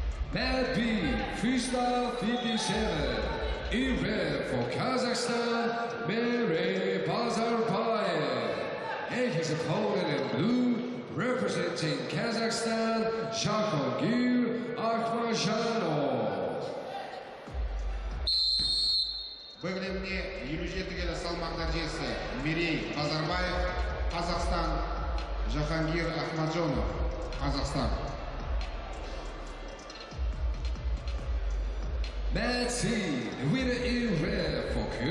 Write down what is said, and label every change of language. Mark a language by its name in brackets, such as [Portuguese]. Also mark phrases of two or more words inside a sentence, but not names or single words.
[English] Mat B, freestyle 57. In red for Kazakhstan, Merey Bazarbayev. And his opponent in blue, representing Kazakhstan, Shakhogir Akhmajanov. [Kazakh] Бөлімде 57 келі салмақ дәрежесі Мерей Базарбаев, Қазақстан, Жахангир Ахмаджонов, Қазақстан. [English] Mat C, the winner in red for